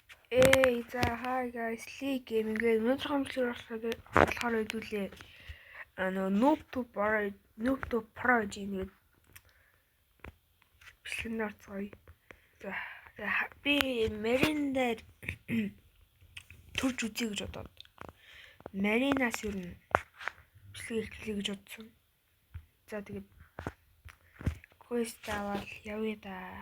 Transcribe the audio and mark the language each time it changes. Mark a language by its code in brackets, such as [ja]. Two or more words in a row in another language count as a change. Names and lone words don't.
[en] Hey, hi guys, [mn] Lee Gaming гээ өнөөдөр хамтлаг болохоор хэдүүлээ. Noob to Pro гэдэг бичлэгнээ орцгоё. За би Marine-дээр төрж үзье гэж бодоод. Marine-аас юу н бичлэг эхлэе гэж бодсон. За тэгээд quest аваад явъя да.